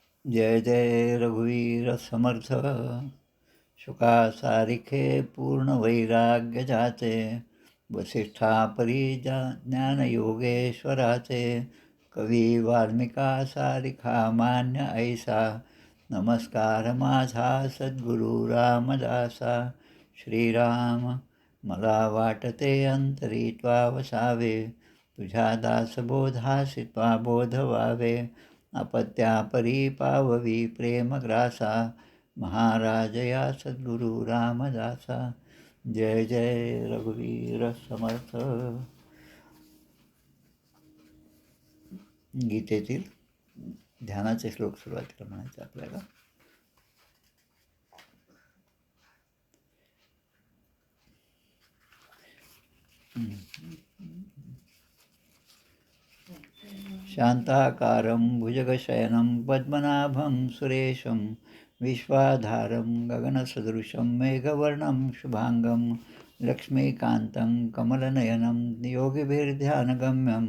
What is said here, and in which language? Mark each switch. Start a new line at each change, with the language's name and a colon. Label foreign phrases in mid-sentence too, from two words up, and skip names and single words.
Marathi: जय जय रघुवीर समर्थ. शुका सारिखे पूर्ण वैराग्य जाचे, वसिष्ठा परिजा ज्ञानयोगेश्वराचे. कवी वाल्मिका सारिखा मान्य ऐसा, नमस्कार माझा सद्गुरू रामदासा. श्रीराम मला वाटते अंतरी त्वा वसावे, तुझ्या दासबोधासी त्वा बोध व्हावे. अपत्यापरी पाववी प्रेमग्रासा, महाराज या सद्गुरू रामदासा. जय जय रघुवीर समर्थ. गीतेतील ध्यानाचे श्लोक सुरुवातीला म्हणायचे आपल्याला.
Sanskrit: शांताकारं भुजगशयनं पद्मनाभं सुरेशं, विश्वाधारं गगनसदृशं मेघवर्णं शुभांगं, लक्ष्मीकान्तं कमलनयनं योगिभिर्ध्यानगम्यं.